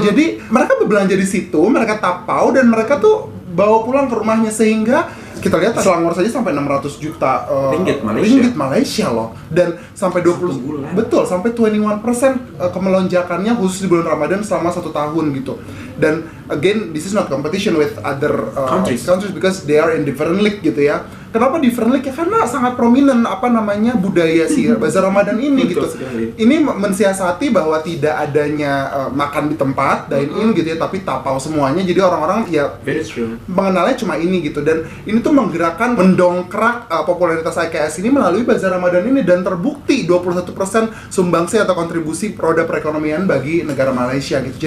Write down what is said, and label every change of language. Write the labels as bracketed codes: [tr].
[id] Jadi mereka berbelanja di situ, mereka tapau dan mereka tuh bawa pulang ke rumahnya, sehingga kita lihat Selangor saja sampai 600 juta ringgit Malaysia loh, dan sampai 20 betul sampai 21% kemelonjakannya khusus di bulan Ramadan selama 1 tahun gitu. [en] Dan again, this is not competition with other countries because they are in different league [id] gitu ya. Kenapa [en] different league? [id] Ya karena sangat prominent budaya si bazar Ramadan ini gitu. Ini mensiasati bahwa tidak adanya makan di tempat dine-in gitu ya, tapi tapau semuanya. Jadi orang-orang ya mengenalnya cuma ini gitu. Dan ini tuh menggerakkan, mendongkrak popularitas IKS ini melalui bazar Ramadan ini, dan terbukti 21% sumbangsi atau kontribusi roda perekonomian bagi negara Malaysia gitu.